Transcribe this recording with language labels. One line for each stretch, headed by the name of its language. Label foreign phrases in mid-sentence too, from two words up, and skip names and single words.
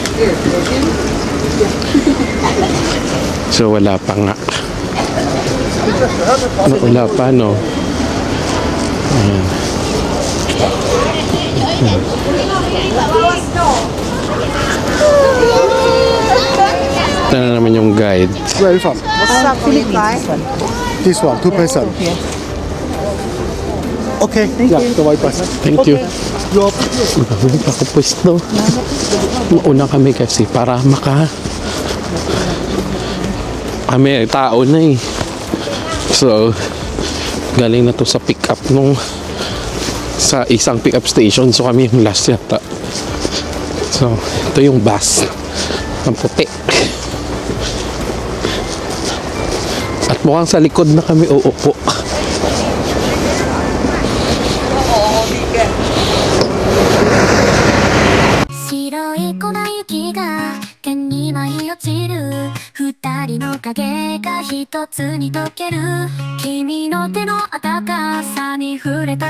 Filipino: So wala pa nga. Wala pa, no? Ayan. Ito na naman yung guide.
English: Where are you from? What's up, Philippines? This one, 2 person. Okay, yeah, the white bus. Thank you.
Filipino: Magkakuli pa ako pwesto. Mauna kami kasi para kami, tao na eh. So, galing na to sa
English: pick up
Filipino: nung sa isang
English: pick up station.
Filipino: So, kami yung last yata. So, ito yung bus. Ang puti. At mukhang sa likod na kami uupo.
Japanese: 白い粉雪が剣に舞い落ちる二人の影が一つに溶ける君の手の温かさに触れ